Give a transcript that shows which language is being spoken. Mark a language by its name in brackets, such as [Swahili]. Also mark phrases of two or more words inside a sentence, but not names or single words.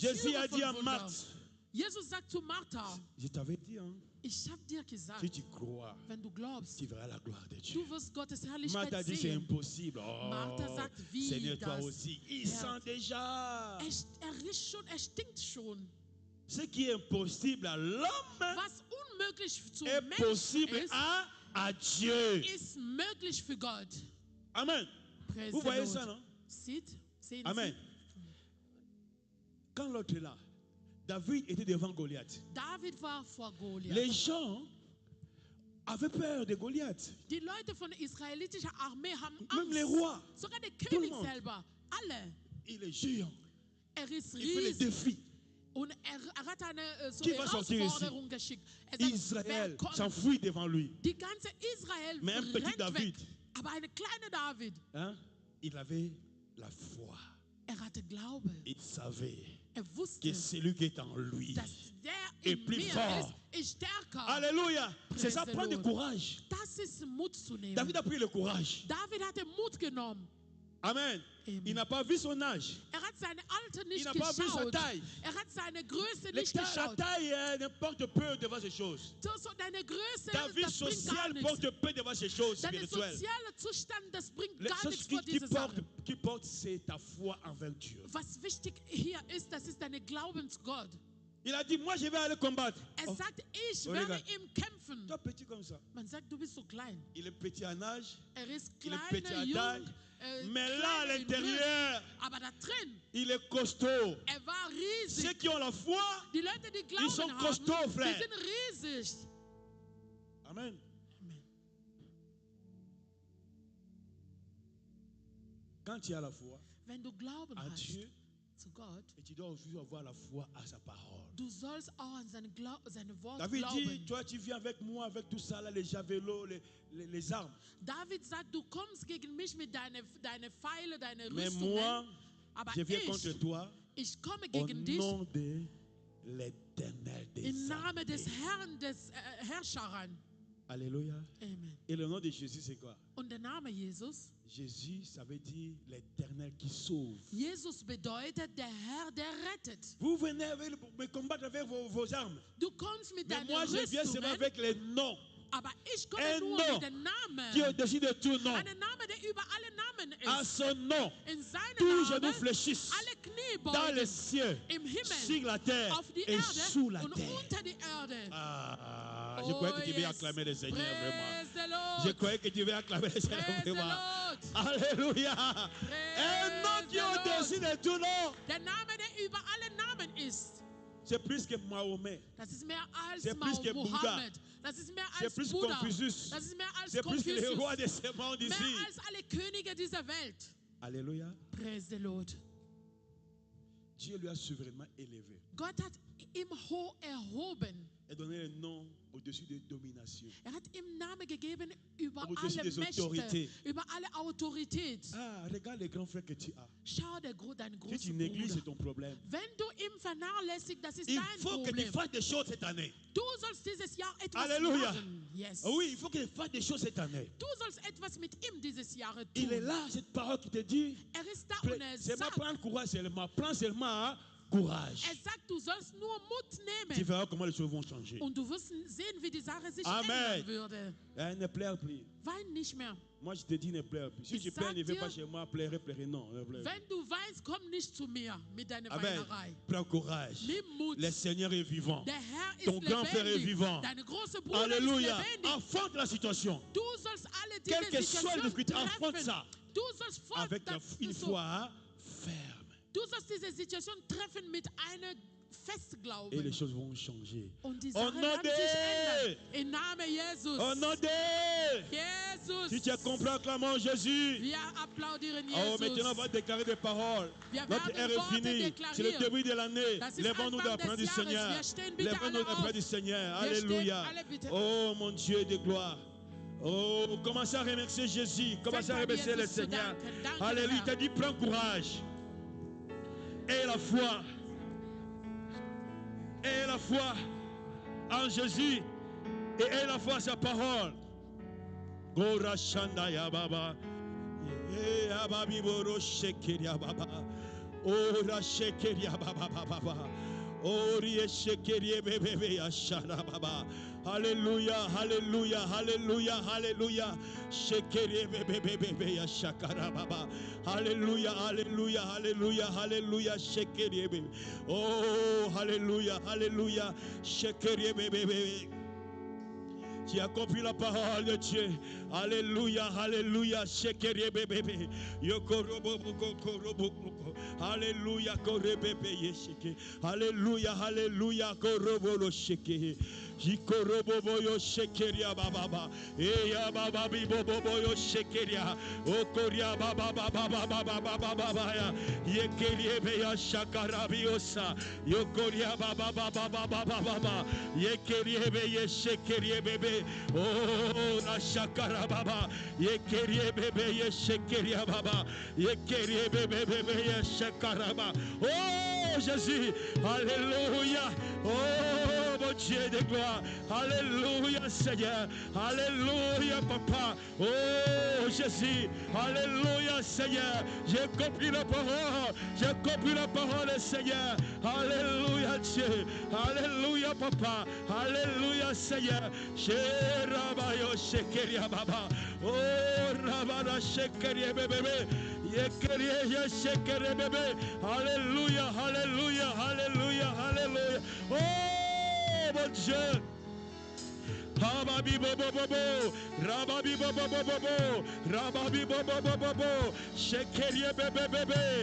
[French] Jésus a [German] Türe [French] dit [German] von [French] à [German] Wunder. [French] Marthe, [German] Jesus sagt zu Martha, [French] je t'avais dit, hein, [German] ich habe dir gesagt, [French] si tu crois, [German] wenn du glaubst, [French] tu verras la gloire de Dieu. [German] du wirst Gottes [French] Marthe [German] Herrlichkeit [French] a dit, c'est [German] sehen. [French] impossible. Oh, [German] Martha sagt, wie [French] Seigneur, toi [German] das? [French] aussi. Il [German] Ja. [French] sent déjà. [German] Riecht schon, stinkt schon. [French] Ce qui est impossible à l'homme [German] Was unmöglich zu [French] est [German] Menschen [French] possible [German] ist, [French] à Dieu. [German] ist möglich für Gott. Amen. [English] Praise [French] Vous [English] the [French] voyez [English] Lord. [French] ça, non? [German] Sehen Amen. [French] Quand l'autre est là, David était devant Goliath. [German] Sie? David war vor Goliath. [French] Les gens avaient peur de Goliath. [German] Die Leute von der israelitischen Armee haben [French] Même les [German] Angst. [French] rois. [German] Sogar der [French] le [German] König [French] monde. [German] selber. Alle. [French] Il est géant. [German] Ist [French] Il fait les [German] riesig. [French] défis. [German] Und hat eine so [French] Qui va sortir [German] Herausforderung geschickt. Sagt, [French] Israël [German] wer kommt? [French] s'enfuit devant lui. [German] Die ganze Israel [French] Mais un petit [German] rennt [French] David. [German] weg. Aber eine kleine David, [French] Hein? Il avait la foi. [German] hatte Glaube. [French] Il savait [German] Wusste, [French] que celui qui est en lui. [German] dass der [French] est [German] in [French] plus [German] mir [French] fort. [German] ist stärker. [French] Alléluia. C'est ça, [English] the [French] prendre du [English] Lord. [French] courage. [German] Das ist Mut zu nehmen. [French] David a pris le courage. [German] David hatte Mut genommen. [French] Amen. [German] Amen. [French] Il n'a pas vu son âge. [German] Hat seine Alter [French] Il [German] nicht [French] n'a pas vu sa [German] geschaut. [French] taille. [German] Hat seine Größe [French] La [German] nicht [French] taille [German] geschaut. [French] n'importe peu devant ces choses. [German] So deine Größe, [French] Ta vie [German] das bringt gar [French] sociale [German] nichts. [French] porte peu devant ces choses [German] Dein [French] spirituelles. [German] sozialer Zustand, das bringt [French] Les [German] gar [French] choses [German] nichts vor [French] qui [German] diese Sache. [French] portent, c'est ta foi envers Dieu. [German] Was wichtig hier ist, das ist deine Glaubensgott. [French] Il a dit, moi je vais aller combattre. Oh, [German] Sagt, ich [French] Oh, [German] werde [French] regarde. [German] ihm kämpfen. [French] toi petit comme ça. [German] Man sagt, du bist so klein. [French] Il est petit en âge, [German] Ist [French] il est [German] kleiner, [French] petit à [German] jung, [French] taille. Mais là, à [German] klein in Größe. [French] l'intérieur, [German] Aber da drin, [French] il est costaud. [German] war [French] Ceux [German] riesig. [French] qui ont la foi, [German] Die Leute, die [French] ils sont [German] Glauben haben, [French] costauds, [German] die [French] frère. [German] sind riesig. [French] Amen. [German] Amen. [French] Quand tu as la foi [German] Wenn du Glauben [French] à [German] hast [French] Dieu, [German] zu Gott, [French] et tu dois aussi avoir la foi à sa parole. [German] du sollst auch an seine Worte [French] David dit, [German] glauben. [French] toi tu viens avec moi avec tout ça, là, les javelots, les armes. [German] David sagt, du kommst gegen mich mit deine Pfeile, deine [French] Mais [German] Rüstungen. [French] moi, [German] Aber [French] je viens contre toi [German] ich komme [French] au [German] gegen dich [French] nom de l'Éternel des [German] im Namen des [French] armées. [German] Herrn des Herrschern. [French] Alléluia. [German] Amen. [French] Et le nom de Jésus, c'est quoi? [German] Und der Name Jesus, [French] Jésus, ça veut dire l'Éternel qui sauve. [German] Jesus bedeutet der Herr, der rettet. [French] Vous venez me combattre avec vos armes. [German] Du kommst mit [French] Mais [German] deinen [French] moi, je viens seulement [German] Rüstungen, [French] avec les noms. [German] aber ich komme [French] Un [German] nur [French] nom [German] mit den Namen. [French] qui est au-dessus de tout nom. [German] Einen Namen, der über alle Namen [French] À [German] ist. [French] son nom, [German] In seinem [French] tous genou [German] Namen [French] fléchissent [German] alle Knie [French] dans les [German] beugen. [French] cieux, [German] Im [French] sur [German] Himmel, [French] la terre [German] auf die [French] et [German] Erde [French] sous la [German] und [French] terre. [German] unter die Erde. [French] Ah, je croyais que tu devais [English] yes. [French] acclamer le Seigneur vraiment. [English] Praise the [French] Je [English] Lord. [French] croyais que tu devais acclamer le Seigneur [English] Praise the [French] vraiment. [English] Lord. [French] Alléluia. Un nom qui est au-dessus de tout nom. [German] Der Name, der über alle Namen ist. [French] C'est plus que Mahomet. [German] Das ist mehr als [French] C'est plus que Bouddha. [German] Mohammed. Das ist mehr [French] C'est [German] als [French] plus [German] Buddha. [French] Confucius. [German] Das ist mehr als [French] C'est plus que les [German] Konfuzius. [French] rois de ce monde [German] Mehr [French] ici. [German] als alle Könige dieser Welt. [French] Alléluia. [English] Praise the Lord. [French] Dieu lui a souverainement élevé [German] Gott hat ihm hoch erhoben. [French] et donné un nom au-dessus de domination. [German] Hat ihm Namen gegeben über [French] Au-dessus [German] alle [French] des [German] Mächte, [French] autorités. [German] über alle Autorität. [French] Ah, regarde les grands frères que tu as. [German] Schau, deinen [French] Si tu [German] großen [French] négliges, c'est [German] Bruder. [French] ton problème. [German] Wenn du ihn vernachlässigst, das ist [French] Il [German] dein [French] faut que tu [German] Problem. [French] fasses des choses cette année. [German] Du sollst dieses Jahr etwas [French] Alléluia. [German] machen. [English] Yes. [French] Ah oui, il faut que tu fasses des choses cette année. [German] Du sollst etwas mit ihm dieses Jahr tun. [French] Il est là, cette parole qui te dit, [German] Ist da und [French] c'est pas [German] sagt, [French] prendre courage seulement, prends seulement courage. [German] sagt, du sollst nur Mut [French] Tu [German] nehmen. [French] verras comment les choses vont changer. [German] Und du wirst sehen, wie die Sache sich [French] Amen. [German] ändern würde. [French] Ne pleure plus. [German] Wein nicht mehr. [French] Moi, je te dis, ne pleure plus. Si [German] Ich [French] tu pleures, [German] sag [French] ne viens [German] dir, [French] pas chez moi pleurer, pleurer. Non, ne pleure. [German] Wenn du weinst, komm nicht zu mir mit deiner [French] Amen. [German] Weinerei. [French] Prends courage. [German] Nimm Mut. [French] Le Seigneur est vivant. [German] Der Herr ist [French] Ton grand frère est [German] lebendig. [French] vivant. [German] Deine große Bruder [French] Alléluia. [German] ist lebendig. [French] Affronte la situation. [German] Du sollst alle [French] Quelle [German] diese [French] que soit la [German] Situation [French] difficulté, affronte [German] treffen. [French] ça. [German] Du sollst [French] Avec une foi ferme. [German] Du sollst diese Situation treffen mit einem Festglauben. [French] Et les choses vont changer. [German] Und die [French] Au [German] Sache [French] nom [German] werden sich [French] de... [German] ändern. Im Namen Jesus. [French] Au nom de... [German] Jesus. [French] Si tu as compris, acclamons Jésus. [German] Wir applaudieren [French] Oh, maintenant, [German] Jesus. [French] on va déclarer des paroles. [German] Wir [French] Notre [German] werden [French] ère est [German] Worte [French] finie. [German] deklarieren. [French] C'est le début de l'année. [German] Das ist [French] Lèvons-nous [German] Anfang [French] d'après [German] des [French] du [German] Jahres. [French] Seigneur. [German] Wir stehen bitte [French] Lèvons-nous [German] alle [French] d'après [German] auf. [French] du Seigneur. [German] Wir stehen [French] Alléluia. [German] alle bitte. [French] Oh, mon Dieu de gloire. Oh, commencez à remercier Jésus. Commencez à Faites remercier [German] Jesus [French] le [German] zu [French] Seigneur. [German] danken. Danke, [French] Alléluia. Il [German] Herr. [French] t'a dit, prends courage. Et la foi. Et la foi en Jésus. Et la foi à sa parole. Gora Shanda ya Baba. Ababi Boro Shekeria Baba. Ora Shekeria Baba Baba. Ori Shekeria Bebe ya Shara Baba. Alléluia, Alléluia, Alléluia, Alléluia. Shekeria Bebe ya Shakara Baba. Alléluia, Alléluia, Alléluia, Alléluia. Shekeria Bebe. Oh, Alléluia, Alléluia. Shekeria Bebe. Tu as compris la parole de Dieu. Alléluia, Alléluia. Shekerie bébé. Yokorobo korobo. Alléluia, korebebe yesheke. Alléluia, Alléluia, korobo lo sheke. Jikorobo boyo shekeria baba. Eya baba bibo boyo shekeria. Okoria baba baba baba baba ya. Yekerie beya shakarabiosa. Yokoria baba baba baba baba. Yekerie beye shekerie bebe. Oh, la shakara baba. Yekerie bebe ye shekeria baba. Yekerie bebe bebe ye shakaraba. Oh, Jésus. Alléluia. Oh, mon Dieu de gloire. Alléluia, Seigneur. Alléluia, Papa. Oh, Jésus. Alléluia, Seigneur. J'ai compris la parole. J'ai compris la parole, Seigneur. Alléluia, Dieu. Alléluia, Papa. Alléluia, Seigneur. Rabayo shekeria baba. Oh, rabada shekeria bébé. Yekeria shekeria bébé. Alléluia, Alléluia, Alléluia, Alléluia. Oh, mon Dieu. Rababi bobo bobo, rababi bobo bobo, rababi bobo bobo, shekerie bébé bébé,